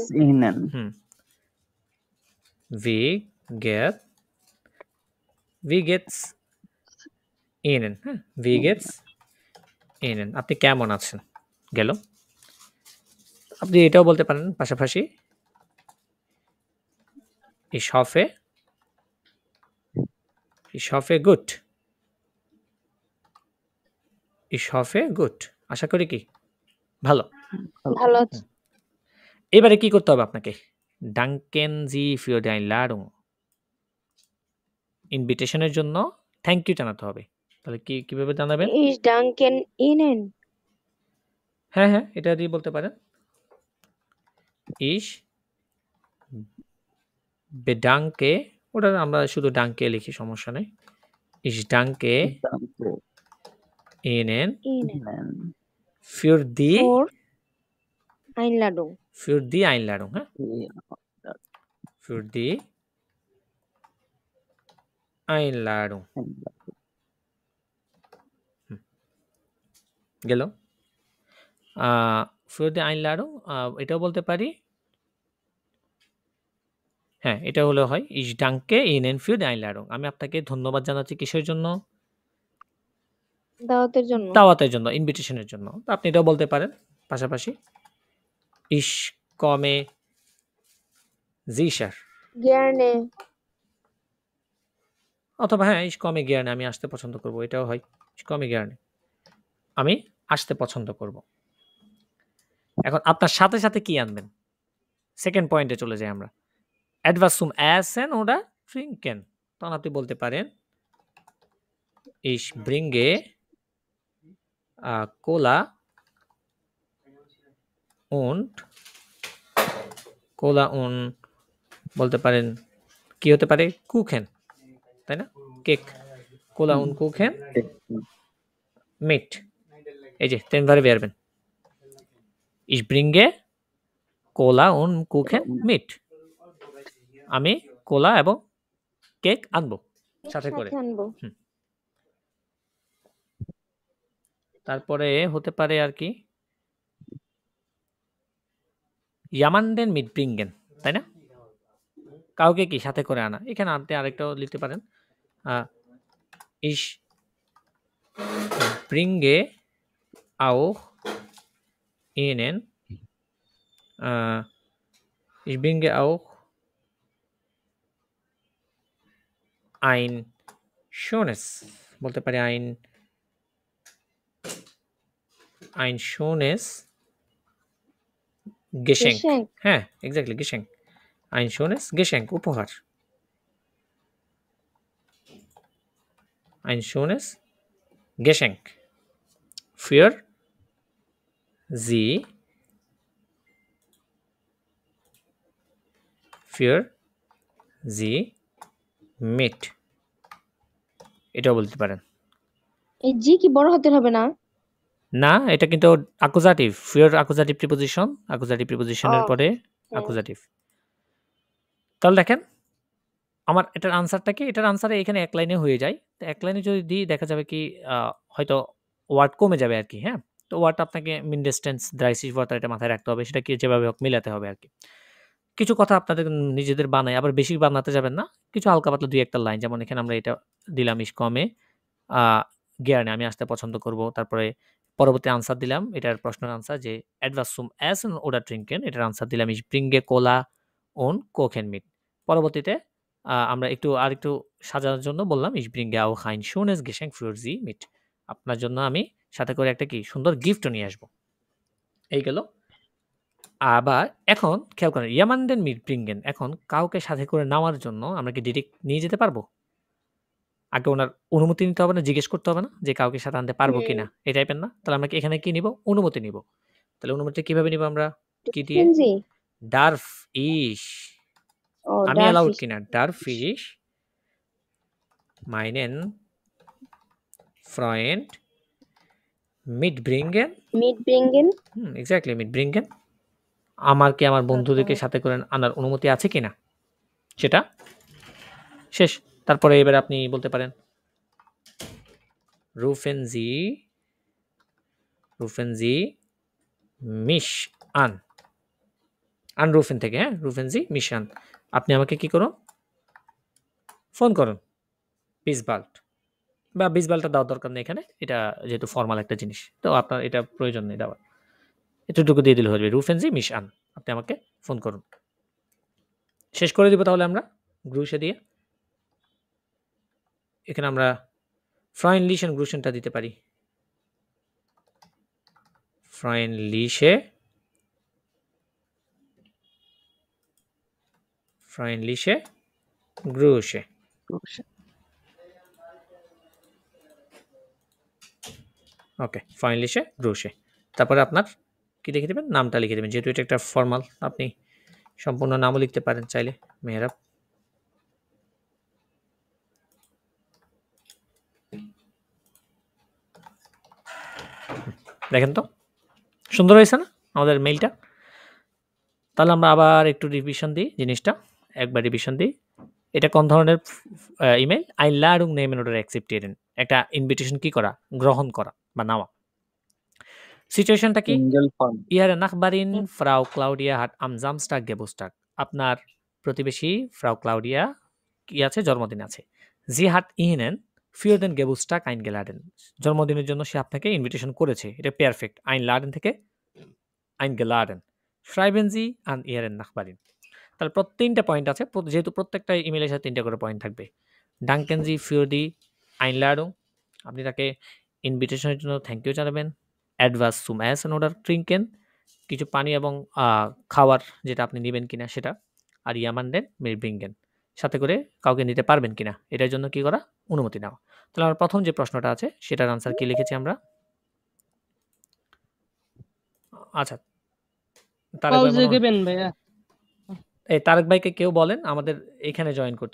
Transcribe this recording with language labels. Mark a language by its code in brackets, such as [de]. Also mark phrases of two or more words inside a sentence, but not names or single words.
[bn] ইহনেন, [de] Wie geht's Ihnen, [bn] হ্যাঁ, [de] Wie geht's Ihnen [bn] আপনি কেমন আছেন গেল। আপনি এটাও বলতে পারেন পাশাপাশি [de] ich hoffe gut ich hoffe gut [bn] আশা করি কি ভালো। ভালো আছি। এবারে কি করতে হবে আপনাকে? [de] danken Sie für die Einladung [bn] ইনভিটেশনের জন্য [en] thank you [bn] জানাতে হবে। তাহলে কিভাবে জানাবেন? [de] Ich danke Ihnen. [bn] হ্যাঁ হ্যাঁ, এটা দিয়ে বলতে পারেন [de] ich bedanke, [bn] ওটা আমরা শুধু ডাঙ্কে লিখি, সমস্যা নেই। [de] ich danke Ihnen für die Einladung. [bn] হ্যাঁ, [de] für die Einladung [bn] গেল। [de] für die Einladung [bn] এটাও বলতে পারি, হ্যাঁ এটা হলো হয় [de] ich danke Ihnen für die Einladung [bn] আমি আপনাকে ধন্যবাদ জানাচ্ছি কিসের জন্য? দাওয়াতের জন্য। দাওয়াতের জন্য, ইনভিটেশনের জন্য। তো আপনি এটাও বলতে পারেন পাশাপাশি [de] ich komme sicher Gerne. [bn] অথবা হ্যাঁ [de] ich komme gerne [bn] আমি আসতে পছন্দ করব, এটাও হয় [de] ich komme gerne [bn] আমি আসতে পছন্দ করব। এখন আপনার সাথে সাথে কি আনবেন? সেকেন্ড পয়েন্টে চলে যাই আমরা, [de] etwas zum Essen oder trinken [bn] তখন আপনি বলতে পারেন [de] ich bringe Cola und [bn] বলতে পারেন কি হতে পারে? কুখেন, তাই না? কেক, কোলা und কুখেন mit এই যে তেনভারে বেরবেন [de] ich bringe Cola und Kuchen mit [bn] আমি কোলা এবং কেক আনবো সাথে করে। আনবো। তারপরে হতে পারে আর কি [de] jemanden mitbringen, [bn] তাই না? কাউকে কি সাথে করে আনা। এখানে আপনি আরেকটাও লিখতে পারেন [de] ich bringe auch Ihnen ich bringe auch ein schönes [bn] বলতে পারি [de] ein schönes Geschenk হ্যাঁ এক্স্যাক্টলি Geschenk ein schönes Geschenk উপহার ein schönes Geschenk für sie mit [bn] এটাও বলতে পারেন। এই জি কি বড় হাতের হবে না? না, এটা কিন্তু অ্যাকুজাটিভ, [de] für Akkusativ [bn] প্রিপোজিশন, অ্যাকুজাটিভ প্রিপোজিশনের পরে অ্যাকুজাটিভ। তাহলে দেখেন আমার এটার আনসারটা কি? এটার আনসারে এখানে এক লাইনে হয়ে যায়। তো এক লাইনে যদি দিই দেখা যাবে কি হয়তো ওয়ার্ড কমে যাবে আর কি, হ্যাঁ? তো ওয়ার্ডটা আপনাকে [de] mindestens dreißig [bn] ওয়ার্ড এটা মাথায় রাখতে হবে। সেটাকে যেভাবে হোক মিলাতে হবে আরকি। কিছু কথা আপনাদের নিজেদের বানায়, আবার বেশি বানাতে যাবেন না। কিছু হালকা পাতলা ২-১ টা লাইন, যেমন এখানে আমরা এটা দিলাম [de] ich komme [bn] আ gerne, আমি আসতে পছন্দ করব। তারপরে পরবর্তী আনসার দিলাম, এটার প্রশ্নের আনসার যে [de] etwas zum Essen oder trinken, [bn] এটার আনসার দিলাম [de] ich bringe Cola und Kuchen mit। [bn] পরবর্তীতে আমরা আরেকটু সাজানোর জন্য বললাম [de] ich bringe auch ein schönes Geschenk für Sie mit। [bn] আপনার জন্য আমি সাথে করে একটা কি সুন্দর গিফটও নিয়ে আসবো। এই গেল। আবার এখন খেয়াল করেন [de] jemanden mitbringen, [bn] এখন কাউকে সাথে করে নেওয়ার জন্য আমরা কি ডিরেক্ট নিয়ে যেতে পারবো? আগে ওনার অনুমতি নিতে হবে না, জিজ্ঞেস করতে হবে না যে কাউকে সাথে আনতে পারবো কিনা, এই টাইপের না? তাহলে আমরা কি এখানে কি নিব? অনুমতি নিব। তাহলে অনুমতিটা কিভাবে নিব আমরা? কি দিয়ে? [de] Dürfen Sie? darf ich, Oh, [bn] আমি [de] darf [bn] অ্যালাউড [de] ich [bn] কিনা? [de] darf ich meinen Freund mitbringen? mitbringen? [bn] এক্স্যাক্টলি mitbringen। আমার কি আমার বন্ধুদেরকে সাথে করে আনার অনুমতি আছে কিনা? সেটা শেষ। তারপরে এবারে আপনি বলতে পারেন [de] rufen Sie mich an, [bn] anrufen থেকে, হ্যাঁ, [de] rufen Sie mich an, [bn] আপনি আমাকে কি করুন? ফোন করুন। [de] bis bald, [bn] বা bis baldটা দেওয়ার দরকার নেই এখানে, এটা যেহেতু ফর্মাল একটা জিনিস, তো আপনার এটা প্রয়োজন নেই দেওয়ার। এতটুকু দিয়ে দিলে হবে, [de] rufen Sie mich an, [bn] আপনি আমাকে ফোন করুন। শেষ করে দিব তাহলে আমরা গ্রুশে দিয়ে। এখানে আমরা freundlichen গ্রুশনটা দিতে পারি। [de] freundliche Grüße। ওকে, freundliche Grüße। [bn] তারপরে আপনার কি লিখে দেবেন? নামটা লিখে দেবেন, যেহেতু এটা একটা ফর্মাল। আপনি সম্পূর্ণ নামও লিখতে পারেন চাইলে, মেহরাব। দেখেন তো সুন্দর হয়েছে না আমাদের মেইলটা? তাহলে আমরা আবার একটু রিভিশন দিই জিনিসটা, একবার রিভিশন দিই। এটা কোন ধরনের ইমেল? [de] Einladung nehmen oder akzeptieren, [bn] একটা ইনভিটেশন কি করা? গ্রহণ করা বা নেওয়া। সিচুয়েশনটা কি? সিঙ্গেল ফর্ম। [de] Ihre Nachbarin Frau Claudia hat am Samstag Geburtstag, [bn] আপনার প্রতিবেশী ফ্রাউ ক্লাউডিয়া কি আছে? জন্মদিন আছে। [de] Sie hat Ihnen für den Geburtstag eingeladen, [bn] জন্মদিনের জন্য সে আপনাকে ইনভিটেশন করেছে। এটা পারফেক্ট। [de] Einladen থেকে eingeladen। Schreiben Sie an Ihren Nachbarin, [bn] তাহলে তিনটা পয়েন্ট আছে, যেহেতু প্রত্যেকটা ইমেলের সাথে 3টা করে পয়েন্ট থাকবে। [de] Danken Sie für die Einladung, [bn] আপনি তাকে ইনভিটেশনের জন্য [en] thank you [bn] জানাবেন। [de] Etwas zum Essen oder trinken, [bn] কিছু পানি এবং খাওয়ার যেটা আপনি নেবেন কিনা সেটা। আর [de] jemanden mitbringen, [bn] সাথে করে কাউকে নিতে পারবেন কিনা, এটার জন্য কি করা? অনুমতি নেওয়া। তাহলে আমার প্রথম যে প্রশ্নটা আছে সেটার আনসার কি লিখেছি আমরা? আচ্ছা, তারেক ভাই [de] Pause geben [bn] ভাইয়া। এই তারেক ভাইকে কেউ বলেন আমাদের এখানে জয়েন করতে।